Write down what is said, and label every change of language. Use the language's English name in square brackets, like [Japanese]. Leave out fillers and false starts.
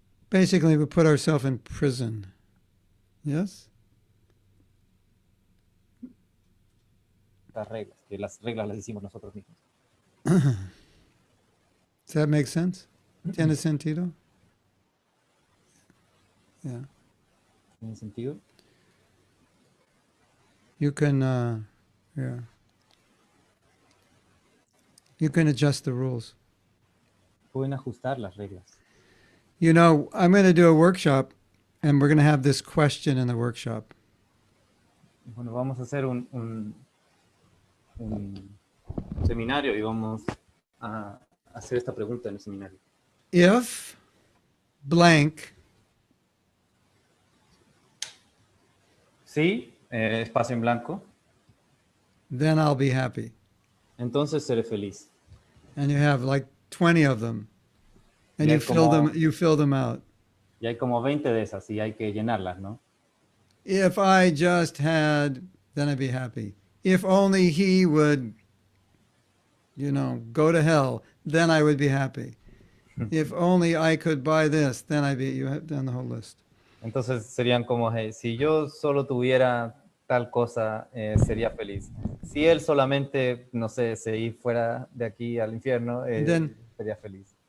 [English] Basically, we put ourselves in prison. Yes? [Spanish] Reglas, que las reglas las hicimos nosotros mismos. [English] Does that make sense? [Spanish] ¿Tiene sentido? [English] Yeah. [Spanish] ¿Tiene sentido? [English] You can, yeah. You can adjust the rules. [Spanish] Pueden ajustar las reglas. [English] You know, I'm going to do a workshop, and we're going to have this question in the workshop. [Spanish] Bueno, vamos a hacer un seminario y vamos a hacer esta pregunta en el seminario. [English] If blank, [Spanish] Sí, espacio en blanco, [English] then I'll be happy. [Spanish] entonces seré feliz. [English] And you have like 20 of them. And [Spanish] Y [English] you [Spanish] hay [English] fill them out. [Spanish] Y hay como 20 de esas y hay que llenarlas, ¿no? [English] If I just had, then I'd be happy. If only he would, go to hell, then I would be happy. If only I could buy this, then you have done the whole list. [Spanish] Entonces serían como, hey, si yo solo tuviera tal cosa, sería feliz. Si él solamente, no sé, se fuera de aquí al infierno, sería feliz.